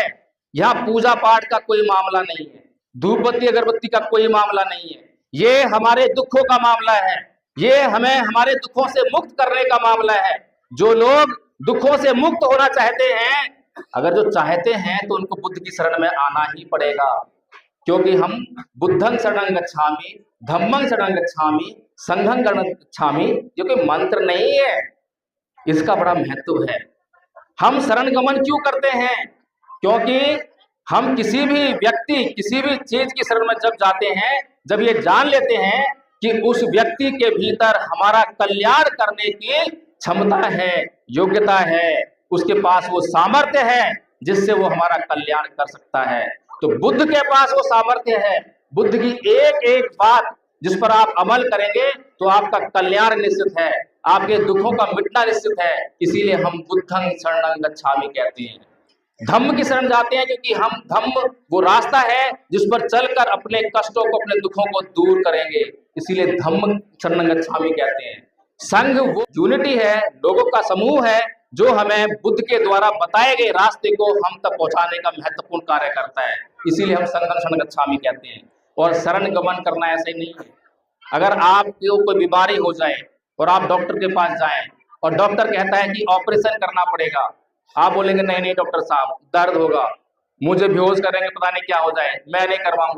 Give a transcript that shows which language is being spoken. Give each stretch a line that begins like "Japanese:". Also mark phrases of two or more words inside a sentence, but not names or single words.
Hindi: यहाँ पूजा पाठ का कोई मामला नहीं है, धूप बत्ती अगरबत्ती का कोई मामला नहीं है। ये हमारे दुखों का मामला है। ये हमें हमारे दुखों से मुक्त करने का मामला है। जो लोग दुखों से मुक्त होना चाहते हैं, अगर जो चाहते हैं तो उनको बुद्ध की शरण में आना ही पड़ेगा।
Pali: क्योंकि हम बुद्धं शरणं गच्छामि, धम्मं शरणं गच्छामि, संघं शरणं गच्छामि,
Hindi: जो कि मंत्र नहीं है, इसका बड़ा महत्व है। हम शरण गमन क्यों करते हैं? क्योंकि हम किसी भी व्यक्ति, किसी भी चीज की शरण में जब जाते हैं, जब ये जान लेते हैं कि उस व्यक्ति के भीतर हमारा कल्याण करने की क्षमता है, योग्यता है, उसके पास वो सामर्थ्य है जिससे वो हमारा कल्याण कर सकता है। तो बुद्ध के पास वो सामर्थ्य है। बुद्ध की एक एक बात जिस पर आप अमल करेंगे तो आपका कल्याण निश्चित है, आपके दुखों का मिटना निश्चित है। इसीलिए हम
Pali: बुद्धं शरणं गच्छामि
Hindi: कहते हैं। धम्म की शरण जाते हैं क्योंकि हम धम्म वो रास्ता है जिस पर चलकर अपने कष्टों को, अपने दुखों को दूर करेंगे। इसीलिए
Pali: धम्म शरणं गच्छामि
Hindi: कहते हैं। संघ वो यूनिटी है, लोगों का समूह है जो हमें बुद्ध के द्वारा बताए गए रास्ते को हम तक पहुंचाने का महत्वपूर्ण कार्य करता है। इसीलिए हम
Pali: संघं शरणं गच्छामि
Hindi: कहते हैं। और शरण गमन करना ऐसे ही नहीं है। अगर आपको कोई बीमारी हो जाए और आप डॉक्टर के पास जाएं और डॉक्टर कहता है कि ऑपरेशन करना पड़ेगा, आप बोलेंगे नहीं नहीं डॉक्टर साहब, दर्द होगा, मुझे बेहोश करेंगे, पता नहीं क्या हो जाए, मैं नहीं करवाऊंगा।